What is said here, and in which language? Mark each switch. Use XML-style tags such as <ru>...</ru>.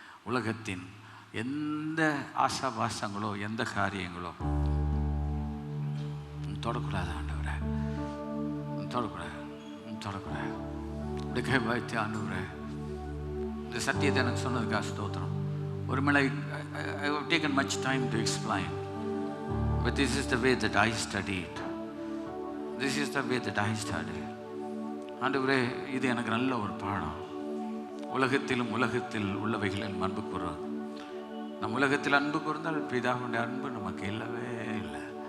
<ta>உலகத்தின் எந்த ஆசாபாசங்களோ எந்த காரியங்களோ தொடக்கூடாது. ஆண்டவரே, தொடக்கூடாது, தொடக்கூடாது. இப்படி கை வைத்து, ஆண்டவரே, இந்த சத்தியத்தை எனக்கு சொன்னதுக்காக ஸ்தோத்திரம். ஒரு மேலே</ta> <en>I have taken much time to explain, but this is the way that I studied. This is the way that I studied.</en> <ta>ஆண்டவரே, இது எனக்கு நல்ல ஒரு பாடம். உலகத்திலும் உலகத்தில் உள்ளவைகளில் அன்பு கூறும். நம் உலகத்தில் அன்பு கூர்ந்தால் பிதாவுடைய அன்பு நமக்கு இல்லவே இல்லை.</ta>